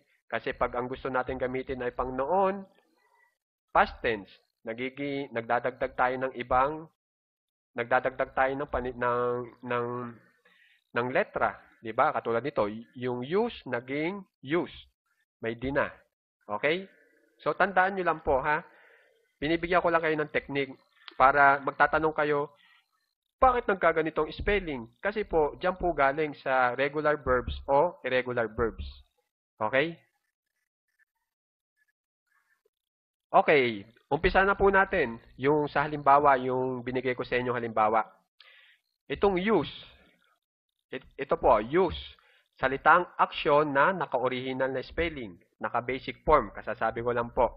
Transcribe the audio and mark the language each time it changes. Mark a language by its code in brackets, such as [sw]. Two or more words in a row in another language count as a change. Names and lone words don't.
[tl] Kasi pag ang gusto natin gamitin ay pang noon, [en] past tense, [tl] nagdadagdag tayo ng ibang nagdadagdag tayo ng letra, 'di ba? Katulad nito, yung use naging use. May di na. Okay? So tandaan niyo lang po ha. Binibigyan ko lang kayo ng technique para magtatanong kayo, bakit nagkaganitong spelling? Kasi po, diyan po galing sa [en] regular verbs [tl] o [en] irregular verbs. [tl] Okay? Okay, umpisa na po natin yung sa halimbawa, yung binigay ko sa inyo halimbawa. Itong use, ito po, use. Salitang aksyon na naka-original na spelling, naka-basic form, kasasabi ko lang po.